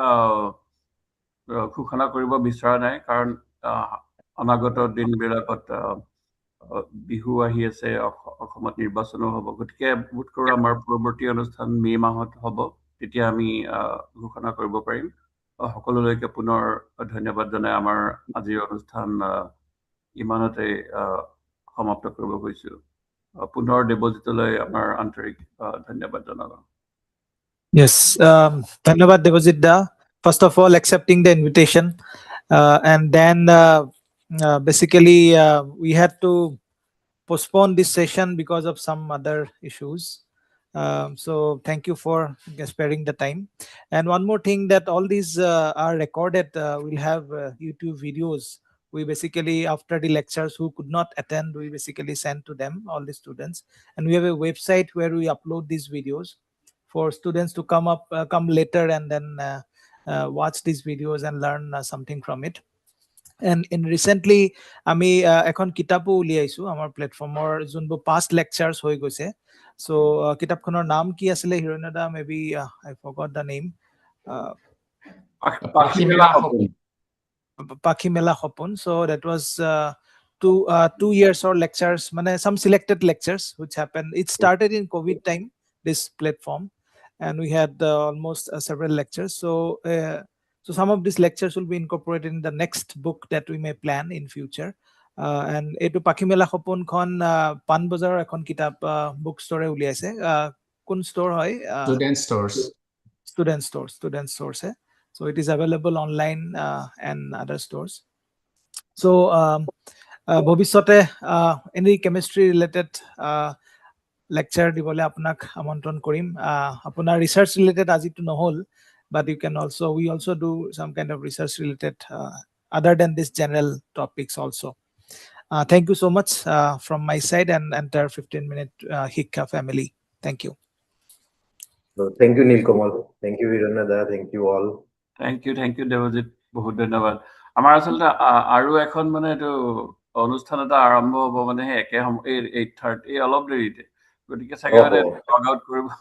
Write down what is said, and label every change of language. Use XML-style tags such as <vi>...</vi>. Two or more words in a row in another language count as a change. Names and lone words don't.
<as>ঘোষণা কৰিব বিচৰা নাই কাৰণ অনাগত দিনবিলাকত বিহু আহি আছে অসমত নিৰ্বাচনো হ'ব গতিকে বোধ কৰোঁ আমাৰ পৰৱৰ্তী অনুষ্ঠান মে' মাহত হ'ব তেতিয়া আমি ঘোষণা কৰিব পাৰিম সকলোলৈকে পুনৰ ধন্যবাদ জনাই আমাৰ আজিৰ অনুষ্ঠান ইমানতে সমাপ্ত কৰিব গৈছো পুনৰ দেৱজিতলৈ আমাৰ আন্তৰিক ধন্যবাদ জনালো Yes, ধন্যবাদ Debajit da.</as> <en>First of all, accepting the invitation, and then basically we had to postpone this session because of some other issues. So thank you for sparing the time. And one more thing, that all these are recorded. We'll have YouTube videos. We basically, after the lectures, who could not attend, we basically send to them, all the students. And we have a website where we upload these videos for students to come later and then watch these videos and learn something from it. And in recently</en> <as>আমি এখন কিতাপো উলিয়াইছো আমাৰ প্লেটফৰ্মৰ যোনবোৰ পাষ্ট লেকচাৰ্ছ হৈ গৈছে সো কিতাপখনৰ নাম কি আছিলে</as> <en>হিৰণ্যদা maybe I forgot the name পাখি মেলা সপোন so that was 2 years or lectures মানে some selected lectures which happened. It started in COVID time, this platform, and we had almost several lectures. So some of these lectures will be incorporated in the next book that we may plan in future.</en> <as>And এইটো পখিমেলা সপোনখন পানবজাৰ এখন কিতাপ</as> <en>book store</en> <as>উলিয়াইছে কোন store হয়</as> <en>student stores</en> <as>hai.</as> <en>So it is available online and other stores.</en> <as>So ভৱিষ্যতে</as> <en>any chemistry related lecture</en> <as>দিবলৈ আপোনাক আমন্ত্ৰণ কৰিম আপোনাৰ</as> <en>research related</en> <as>আজিৰটো নহ'ল</as> <en>but you can also we also do some kind of research related other than this general topics also. Thank you so much from my side and entire 15-minute Hikka family. Thank you. So, thank you Nilkamal, thank you Hiranada, thank you all. Thank you Devajit,</en> <as>বহুত ধন্যবাদ আমাৰ আচলতে আৰু এখন মানে এইটো অনুষ্ঠান এটা আৰম্ভ হ'ব মানে একে 8:30 অলপ দেৰিতে গতিকে চাগে লগ আউট কৰিব</as>